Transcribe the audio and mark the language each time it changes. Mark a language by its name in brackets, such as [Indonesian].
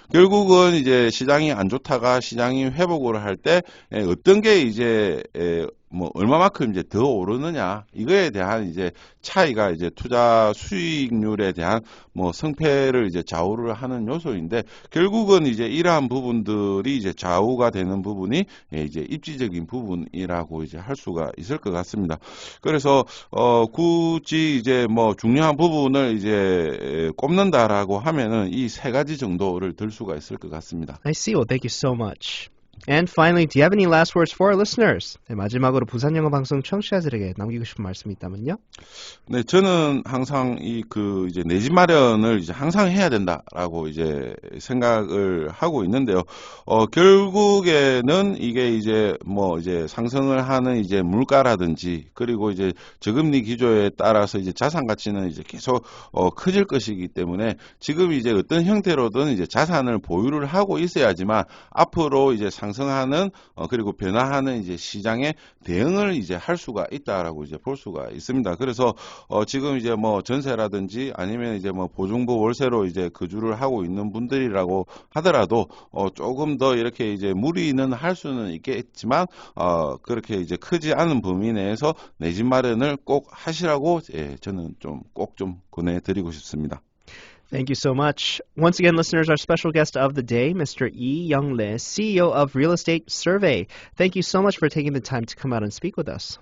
[Korean] 결국은 이제 시장이 안 좋다가 시장이 회복을 할 때 어떤 게 이제 뭐 얼마만큼 이제 더 오르느냐 이거에 대한 이제 차이가 이제 투자 수익률에 대한 뭐 성패를 이제 좌우를 하는 요소인데 결국은 이제 이러한 부분들이 이제 좌우가 되는 부분이 이제 입지적인 부분이라고 이제 할 수가 있을 것 같습니다. 그래서 굳이 이제 뭐 중요한 부분을 이제 꼽는다라고 하면은 이 세 가지 정도를 들 수가 있을 것 같습니다. [English] I see. Well, thank you so much. And finally, do you have any last words for our listeners? [Korean] 네, 마지막으로 부산 영어 방송 청취자들에게 남기고 싶은 말씀이 있다면요? 네, 저는 항상 이제 내 집 마련을 이제 항상 해야 된다라고 이제 생각을 하고 있는데요. 결국에는 이게 이제 뭐 이제 상승을 하는 이제 물가라든지 그리고 이제 저금리 기조에 따라서 이제 자산 가치는 이제 계속 커질 것이기 때문에 지금 이제 어떤 형태로든 이제 자산을 보유를 하고 있어야지만 앞으로 이제 상승하는 그리고 변화하는 이제 시장에 대응을 이제 할 수가 있다라고 이제 볼 수가 있습니다. 그래서 지금 이제 뭐 전세라든지 아니면 이제 뭐 보증부 월세로 이제 거주를 하고 있는 분들이라고 하더라도 조금 더 이렇게 이제 무리는 할 수는 있겠지만 그렇게 이제 크지 않은 범위 내에서 내 집 마련을 꼭 하시라고 저는 꼭 좀 권해드리고 싶습니다. [English] Thank you so much. Once again, listeners, our special guest of the day, Mr. Lee Young-Lee, CEO of Real Estate Survey. Thank you so much for taking the time to come out and speak with us.